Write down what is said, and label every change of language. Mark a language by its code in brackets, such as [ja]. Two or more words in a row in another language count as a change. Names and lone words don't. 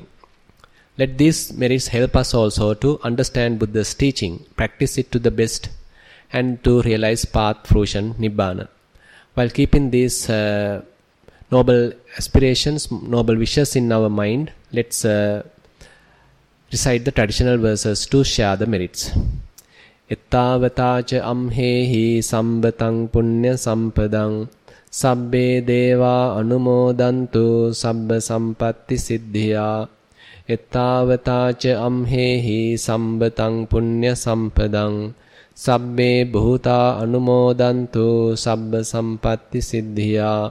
[en] Let these merits help us also to understand Buddha's teaching, practice it to the best, and to realize path, fruition, Nibbana. While keeping these noble aspirations, noble wishes in our mind, let's recite the traditional verses to share the merits. [pi] Ettavataca amhehi sambatang punya sampadang sabbe deva anumodantu sabba sampatti siddhya. Ettavataca amhehi sambatang punya sampadang sabbe bhuta anumodantu sabba sampatti siddhya.